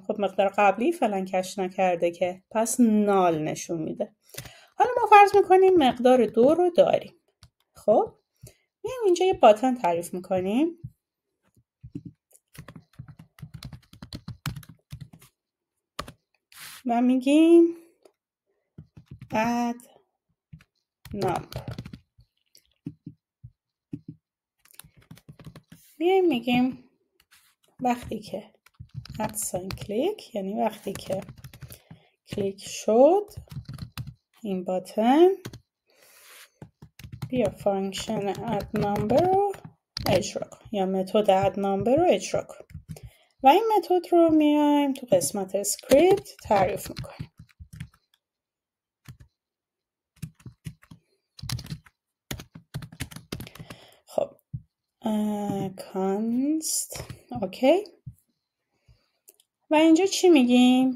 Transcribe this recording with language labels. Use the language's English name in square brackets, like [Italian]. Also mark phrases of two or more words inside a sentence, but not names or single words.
[Persian] خب مقدار قبلی فعلا کش نکرده که، پس نال نشون میده. حالا ما فرض میکنیم مقدار 2 رو داریم. خب میایم اینجا یه باتن تعریف میکنیم و میگیم [English] add number. [Persian] میگیم وقتی که [English] add sign click، [Persian] یعنی وقتی که کلیک شد این باتن، بیا فانکشن [English] add number [Persian] رو اجرا کن یا متد [English] add number [Persian] رو اجرا کن و این متد رو میایم تو قسمت اسکریپت تعریف میکنیم. خب [English] const okay [Persian] و اینجا چی میگیم؟